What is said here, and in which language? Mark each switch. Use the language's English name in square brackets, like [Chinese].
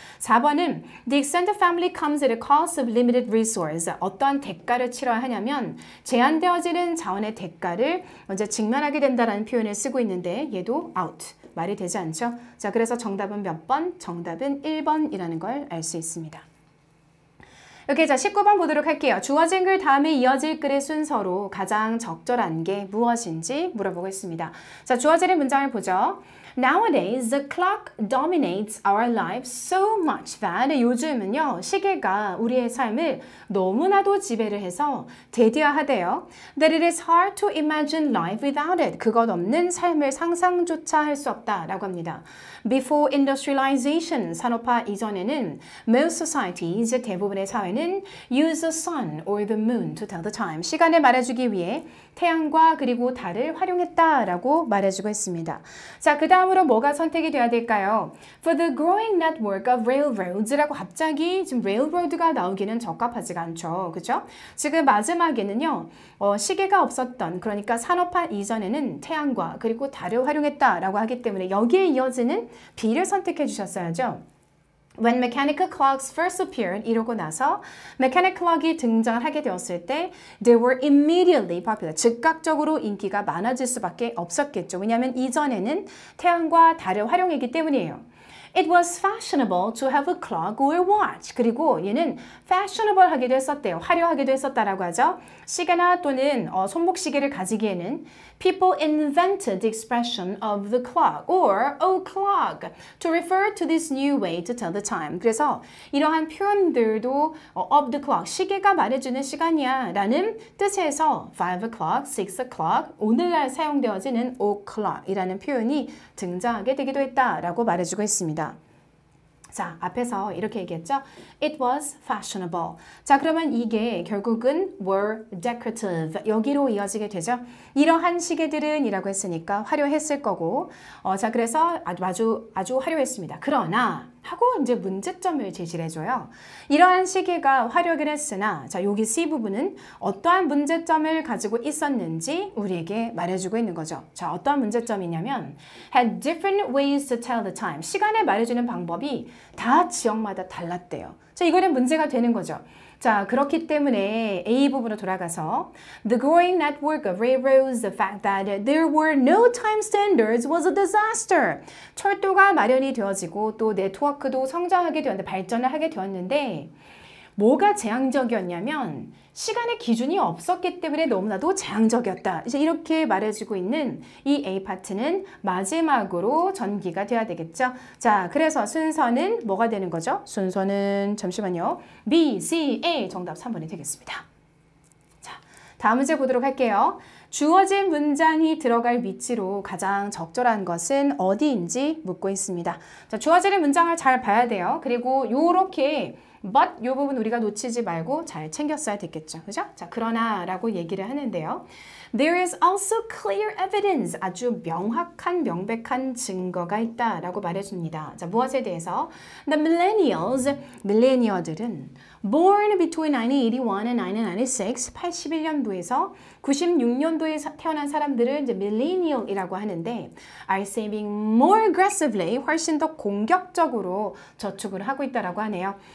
[Korean] 4번은 [English] the extended family comes at a cost of limited resource. [Korean] 어떠한 대가를 치러야 하냐면 제한되어지는 자원의 대가를 먼저 직면하게 된다라는 표현을 쓰고 있는데 얘도 out. 말이 되지 않죠? 자, 그래서 정답은 몇 번? 정답은 1번이라는 걸 알 수 있습니다. 이렇게 자 19번 보도록 할게요. 주어진 글 다음에 이어질 글의 순서로 가장 적절한 게 무엇인지 물어보고 있습니다. 자, 주어지는 문장을 보죠. [English] Nowadays, the clock dominates our lives so much that [Korean] 요즘은요, 시계가 우리의 삶을 너무나도 지배를 해서 대대화하대요. [English] That it is hard to imagine life without it. [Korean] 그것 없는 삶을 상상조차 할 수 없다라고 합니다. [English] Before industrialization, [Korean] 산업화 이전에는 [English] most societies, [Korean] 대부분의 사회는 [English] use the sun or the moon to tell the time. [Korean] 시간을 말해주기 위해 태양과 그리고 달을 활용했다라고 말해주고 있습니다. 자, 그 다음으로 뭐가 선택이 돼야 될까요? [English] For the growing network of railroads [Korean] 라고 갑자기 지금 railroad가 나오기는 적합하지가 않죠. 그죠? 지금 마지막에는요. 시계가 없었던 그러니까 산업화 이전에는 태양과 그리고 달을 활용했다라고 하기 때문에 여기에 이어지는 B를 선택해 주셨어야죠. [English] When mechanical clocks first appeared, [Korean] 이러고 나서 [English] mechanical clock이 [Korean] 등장하게 되었을 때 [English] they were immediately popular. [Korean] 즉각적으로 인기가 많아질 수밖에 없었겠죠. 왜냐하면 이전에는 태양과 달을 활용했기 때문이에요. [English] It was fashionable to have a clock or watch. [Korean] 그리고 얘는 fashionable 하기도 했었대요. 화려하기도 했었다라고 하죠. 시계나 또는 손목시계를 가지기에는 [English] people invented the expression of the clock or o'clock to refer to this new way to tell the time. [Korean] 그래서 이러한 표현들도 [English] of the clock, [Korean] 시계가 말해주는 시간이야 라는 뜻에서 [English] 5 o'clock, 6 o'clock, [Korean] 오늘날 사용되어지는 o'clock 이라는 표현이 등장하게 되기도 했다라고 말해주고 있습니다. 자, 앞에서 이렇게 얘기했죠. [English] It was fashionable. [Korean] 자, 그러면 이게 결국은 [English] were decorative. [Korean] 여기로 이어지게 되죠. 이러한 시계들은 이라고 했으니까 화려했을 거고 자, 그래서 아주 화려했습니다. 그러나 하고 이제 문제점을 제시를 해줘요. 이러한 시계가 화려하긴 했으나 자, 여기 C 부분은 어떠한 문제점을 가지고 있었는지 우리에게 말해주고 있는 거죠. 자, 어떠한 문제점이냐면 [English] had different ways to tell the time. [Korean] 시간을 말해주는 방법이 다 지역마다 달랐대요. 자, 이거는 문제가 되는 거죠. 자, 그렇기 때문에 A 부분으로 돌아가서 [English] The growing network of railroads, the fact that there were no time standards was a disaster. [Korean] 철도가 마련이 되어지고 또 네트워크도 성장하게 되었는데 발전을 하게 되었는데 뭐가 재앙적이었냐면 시간의 기준이 없었기 때문에 너무나도 재앙적이었다. 이제 이렇게 말해주고 있는 이 A 파트는 마지막으로 전기가 돼야 되겠죠. 자, 그래서 순서는 뭐가 되는 거죠? 순서는 잠시만요. B, C, A 정답 3번이 되겠습니다. 자, 다음 문제 보도록 할게요. 주어진 문장이 들어갈 위치로 가장 적절한 것은 어디인지 묻고 있습니다. 자, 주어지는 문장을 잘 봐야 돼요. 그리고 요렇게 but 요 부분 우리가 놓치지 말고 잘 챙겼어야 됐겠죠. 그죠? 자, 그러나 라고 얘기를 하는데요. [English] There is also clear evidence. [Korean] 아주 명확한, 명백한 증거가 있다 라고 말해줍니다. 자, 무엇에 대해서? [English] The millennials, [Korean] 밀레니어들은 [English] born between 1981 and 1996, [Korean] 81년도에서 96년도에 태어난 사람들을 이제 millennial이라고 하는데 [English] are saving more aggressively, [Korean] 훨씬 더 공격적으로 저축을 하고 있다라고 하네요.